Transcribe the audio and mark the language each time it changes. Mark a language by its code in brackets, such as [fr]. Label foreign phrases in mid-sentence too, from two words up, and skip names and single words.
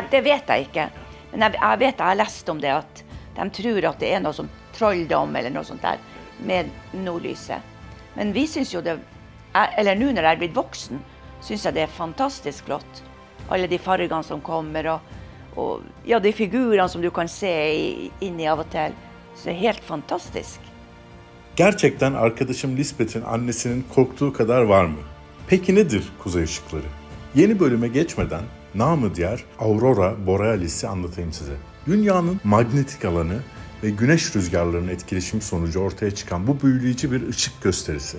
[sv] Det vet jag inte, men jag har läst om det, att de tror att det är något som trolldom eller något sånt där med nordlyset. Men vi syns ju det, eller nu när jag är blivit vuxen, syns jag det är fantastiskt flott. Alla de färgerna som kommer och ja, de figurerna som du kan se inne av och till. Så det är helt fantastiskt. [tr] Gerçekten arkadaşım Lisbeth'in annesinin korktuğu kadar var mı? Peki nedir kuzey ışıkları? Yeni bölüme geçmeden namı diğer Aurora Borealis'i anlatayım size. Dünyanın manyetik alanı ve güneş rüzgarlarının etkileşimi sonucu ortaya çıkan bu büyüleyici bir ışık gösterisi.